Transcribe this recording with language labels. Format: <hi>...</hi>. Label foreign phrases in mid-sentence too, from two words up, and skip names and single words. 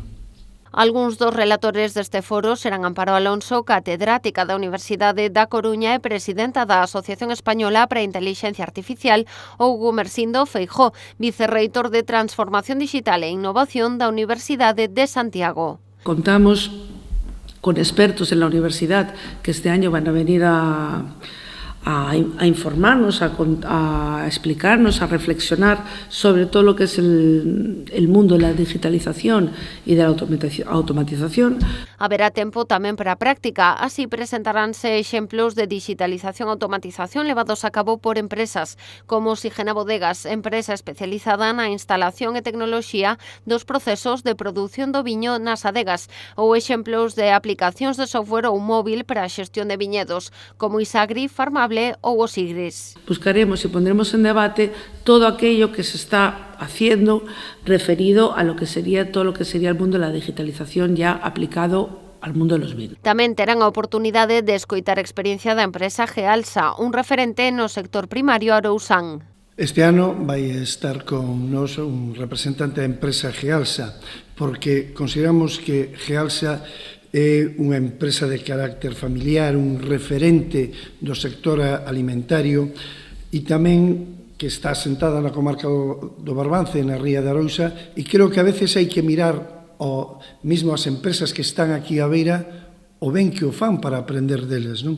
<gl>Algúns dos relatores deste foro serán Amparo Alonso, catedrática da Universidade da Coruña e presidenta da Asociación Española para a Intelixencia Artificial, ou Gumersindo Feijóo, vicerreitor de Transformación Digital e Innovación da Universidade de Santiago.</gl> <es>Contamos con expertos en la universidad que este año van a venir a informarnos, a explicarnos, a reflexionar sobre todo lo que es el mundo de la digitalización y de la automatización.</es> <gl>Haberá tempo tamén para a práctica, así presentaránse exemplos de digitalización e automatización levados a cabo por empresas, como Oxigena Bodegas, empresa especializada na instalación e tecnoloxía dos procesos de produción do viño nas adegas, ou exemplos de aplicacións de software ou móvil para a xestión de viñedos, como Isagri, Farmable ou os Igres.</gl> <es>Buscaremos y pondremos en debate todo aquello que se está haciendo referido a lo que sería todo lo que sería el mundo de la digitalización ya aplicado al mundo de los vinos.</es> <gl>Tamén terán a oportunidade de escoitar a experiencia da empresa Gealsa, un referente no sector primario arousán. Este ano vai estar con nos un representante da empresa Gealsa, porque consideramos que Gealsa é unha empresa de carácter familiar, un referente do sector alimentario e tamén que está asentada na comarca do Barbance, na Ría de Arousa, e creo que a veces hai que mirar mesmo as empresas que están aquí á beira o ben que o fan para aprender deles, non?</gl>